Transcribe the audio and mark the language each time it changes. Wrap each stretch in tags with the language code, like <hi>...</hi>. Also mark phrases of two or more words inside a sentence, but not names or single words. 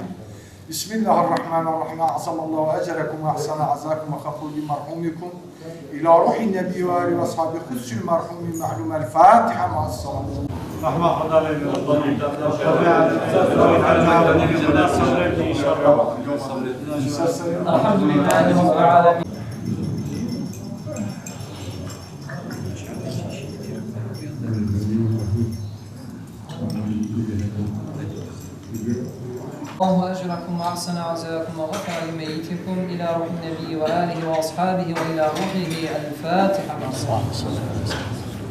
<ar>بسم الله الرحمن الرحيم. عظم الله أجركم وأحسن عزاءكم وغفر لمرحومكم. إلى روح النبي وآله وصحبه خصوصا المرحوم المعلوم الفاتحة مع السلام. رحمة عليكم. الحمد لله. الله أجركم وأحسن عزاكم وغفر لميتكم إلى روح النبي وآله وأصحابه وإلى روحه الفاتحة.</ar>